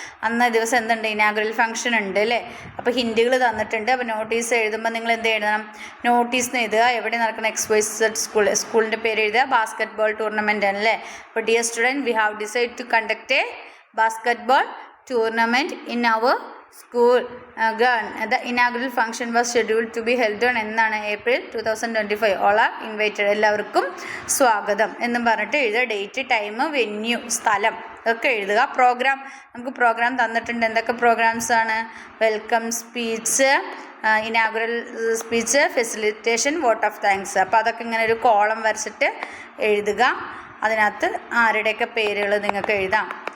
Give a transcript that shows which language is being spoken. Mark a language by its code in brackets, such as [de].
[ml] അന്ന് ദിവസം എന്തുണ്ട്, ഇനാഗുറൽ ഫംഗ്ഷൻ ഉണ്ട് അല്ലേ. അപ്പോൾ ഹിൻറ്റുകൾ തന്നിട്ടുണ്ട്. അപ്പോൾ നോട്ടീസ് എഴുതുമ്പോൾ നിങ്ങൾ എന്ത് എഴുതണം, നോട്ടീസ് എഴുതുക, എവിടെ നടക്കുന്ന XYZ സ്കൂളിൻ്റെ പേര് എഴുതുക, ബാസ്കറ്റ്ബോൾ ടൂർണമെൻ്റ് ആണല്ലേ. [en] അപ്പോൾ dear student, we have decide to conduct a basketball tournament in our school. The inaugural function was scheduled to be held on എന്നാണ് April 2025. All are invited. [ml] എല്ലാവർക്കും സ്വാഗതം എന്നും പറഞ്ഞിട്ട് എഴുതുക. ഡേറ്റ്, ടൈം, വെന്യൂ, സ്ഥലം ഒക്കെ എഴുതുക. പ്രോഗ്രാം, നമുക്ക് പ്രോഗ്രാം തന്നിട്ടുണ്ട്. എന്തൊക്കെ പ്രോഗ്രാംസ് ആണ്? [en] Welcome speech, inaugural speech, facilitation, vote of thanks. [ml] അപ്പോൾ അതൊക്കെ ഇങ്ങനെ ഒരു കോളം വരച്ചിട്ട് എഴുതുക. അതിനകത്ത് ആരുടെയൊക്കെ പേരുകൾ നിങ്ങൾക്ക് എഴുതാം.